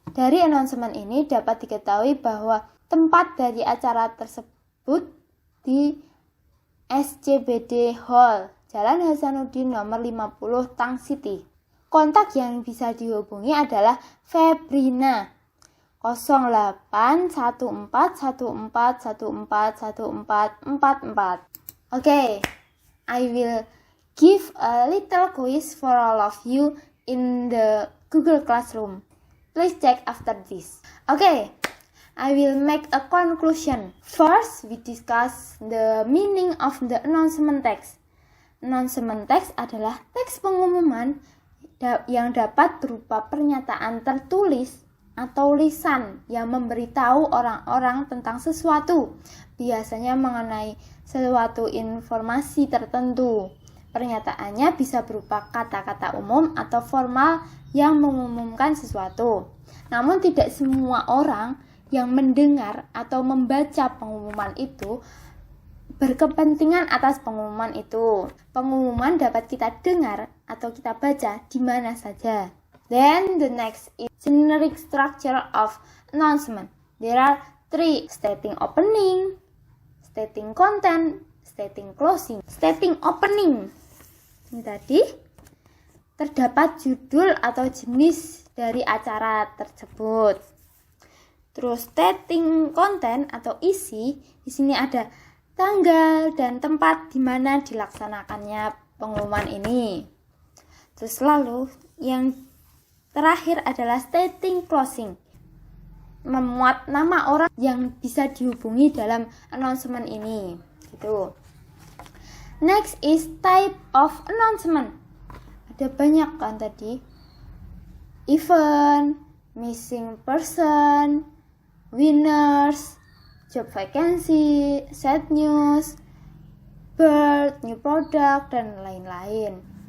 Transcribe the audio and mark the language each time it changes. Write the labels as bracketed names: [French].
[Indonesian] Dari announcement ini dapat diketahui bahwa tempat dari acara tersebut di SCBD Hall, Jalan Hasanuddin nomor 50 Tang City. Kontak yang bisa dihubungi adalah Febrina 081414141444. [English] Okay, I will give a little quiz for all of you in the Google Classroom. Please check after this. Okay, I will make a conclusion. First, we discuss the meaning of the announcement text. [Indonesian] Announcement text adalah teks pengumuman yang dapat berupa pernyataan tertulis atau lisan yang memberitahu orang-orang tentang sesuatu, biasanya mengenai suatu informasi tertentu. Pernyataannya bisa berupa kata-kata umum atau formal yang mengumumkan sesuatu. Namun tidak semua orang yang mendengar atau membaca pengumuman itu berkepentingan atas pengumuman itu. Pengumuman dapat kita dengar atau kita baca di mana saja. [English] Then the next is generic structure of announcement. There are 3: stating opening, stating content, stating closing. Stating opening. [Indonesian] Ini tadi terdapat judul atau jenis dari acara tersebut. Terus stating content atau isi, di sini ada tanggal dan tempat di mana dilaksanakannya pengumuman ini. Terus lalu yang terakhir adalah stating closing, memuat nama orang yang bisa dihubungi dalam announcement ini. Gitu. [English] Next is type of announcement. [Indonesian] Ada banyak kan tadi. Event, missing person, winners, job vacancy, sad news, birth, new product, dan lain-lain.